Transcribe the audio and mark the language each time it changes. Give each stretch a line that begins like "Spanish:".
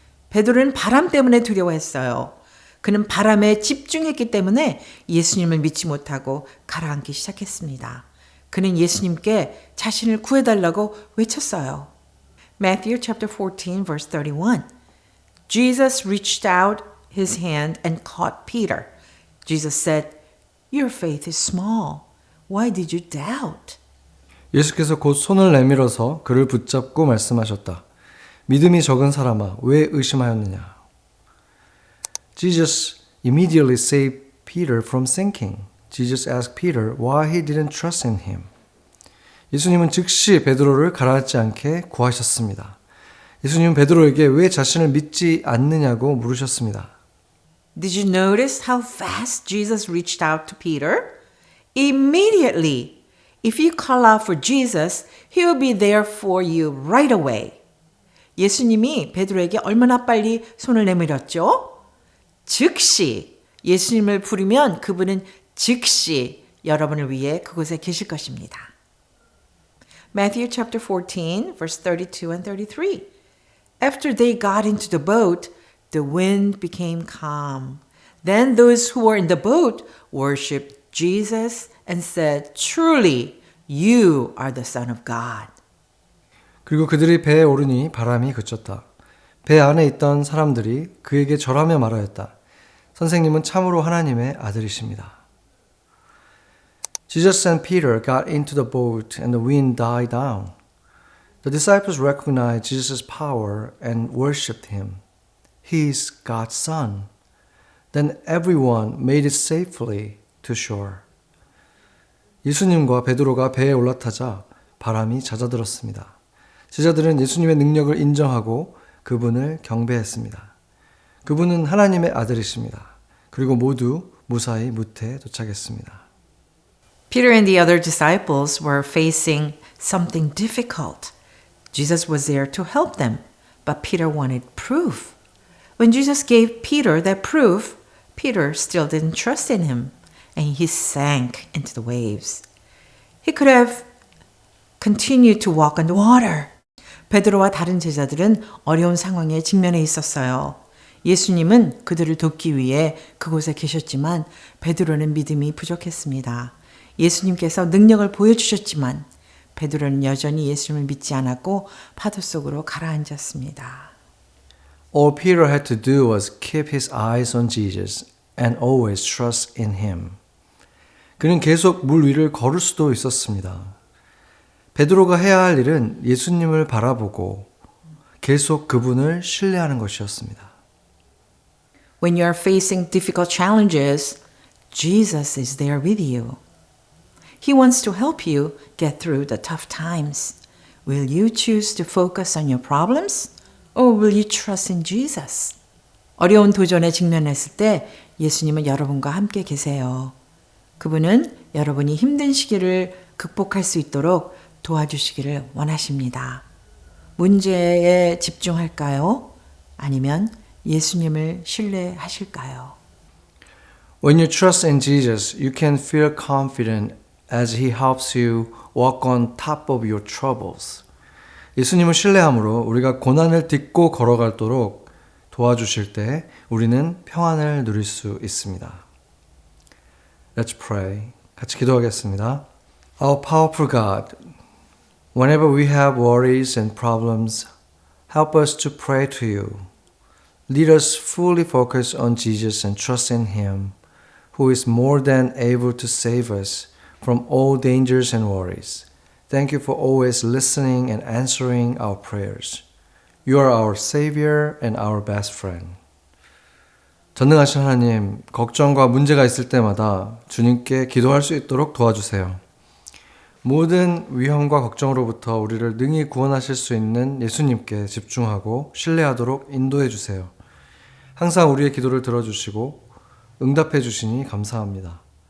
Korean: 베드로는 바람 때문에 두려워했어요. 그는 바람에 집중했기 때문에 예수님을 믿지 못하고 가라앉기 시작했습니다. 그는 예수님께 자신을 구해달라고 외쳤어요.
English: Matthew chapter 14 verse 31. Jesus reached out his hand and caught Peter. Jesus said, Your faith is small. Why did you doubt?
Korean: 예수께서 곧 손을 내밀어서 그를 붙잡고 말씀하셨다. 믿음이 적은 사람아, 왜 의심하였느냐?
English: Jesus immediately saved Peter from sinking. Jesus asked Peter why he didn't trust in him.
Korean: 예수님은 즉시 베드로를 가라앉지 않게 구하셨습니다. 예수님은 베드로에게 왜 자신을 믿지 않느냐고 물으셨습니다.
English: Did you notice how fast Jesus reached out to Peter? Immediately. If you call out for Jesus, he will be there for you right away.
Korean: 예수님이 베드로에게 얼마나 빨리 손을 내밀었죠? 즉시 예수님을 부르면 그분은 즉시 여러분을 위해 그곳에 계실 것입니다.
English: Matthew chapter 14, verse 32 and 33. After they got into the boat, the wind became calm. Then those who were in the boat worshipped Jesus and said, Truly, you are the Son of God.
Korean: 그리고 그들이 배에 오르니 바람이 그쳤다. 배 안에 있던 사람들이 그에게 절하며 말하였다. 선생님은 참으로 하나님의 아들이십니다.
English: Jesus and Peter got into the boat and the wind died down. The disciples recognized Jesus' power and worshipped him. He is God's Son. Then everyone made it safely to shore.
Korean: 예수님과 베드로가 배에 올라타자 바람이 잦아들었습니다. 제자들은 예수님의 능력을 인정하고 그분을 경배했습니다. 그분은 하나님의 아들이십니다. 그리고 모두 무사히 무태에 도착했습니다.
English: Peter and the other disciples were facing something difficult. Jesus was there to help them, but Peter wanted proof. When Jesus gave Peter that proof, Peter still didn't trust in him, and he sank into the waves. He could have continued to walk on the water.
Korean: 베드로와 다른 제자들은 어려운 상황에 직면해 있었어요. 예수님은 그들을 돕기 위해 그곳에 계셨지만 베드로는 믿음이 부족했습니다. 예수님께서 능력을 보여주셨지만 베드로는 여전히 예수님을 믿지 않았고 파도 속으로 가라앉았습니다.
English: All Peter had to do was keep his eyes on Jesus and always trust in him.
Korean: 그는 계속 물 위를 걸을 수도 있었습니다. 베드로가 해야 할 일은 예수님을 바라보고 계속 그분을 신뢰하는 것이었습니다.
English: When you are facing difficult challenges, Jesus is there with you. He wants to help you get through the tough times. Will you choose to focus on your problems or will you trust in Jesus?
Korean: 어려운 도전에 직면했을 때 예수님은 여러분과 함께 계세요. 그분은 여러분이 힘든 시기를 극복할 수 있도록 도와주시기를 원하십니다. 문제에 집중할까요? 아니면 예수님을 신뢰하실까요?
English: When you trust in Jesus, you can feel confident as He helps you walk on top of your troubles.
Korean: 예수님을 신뢰함으로 우리가 고난을 딛고 걸어갈도록 도와주실 때 우리는 평안을 누릴 수 있습니다.
English: Let's pray.
Korean: 같이 기도하겠습니다.
English: Our powerful God, whenever we have worries and problems, help us to pray to you. Lead us fully focus on Jesus and trust in Him, who is more than able to save us from all dangers and worries. Thank you for always listening and answering our prayers. You are our Savior and our best friend.
Korean: 전능하신 하나님, 걱정과 문제가 있을 때마다 주님께 기도할 수 있도록 도와주세요. 모든 위험과 걱정으로부터 우리를 능히 구원하실 수 있는 예수님께 집중하고 신뢰하도록 인도해 주세요. 항상 우리의 기도를 들어주시고 응답해 주시니 감사합니다.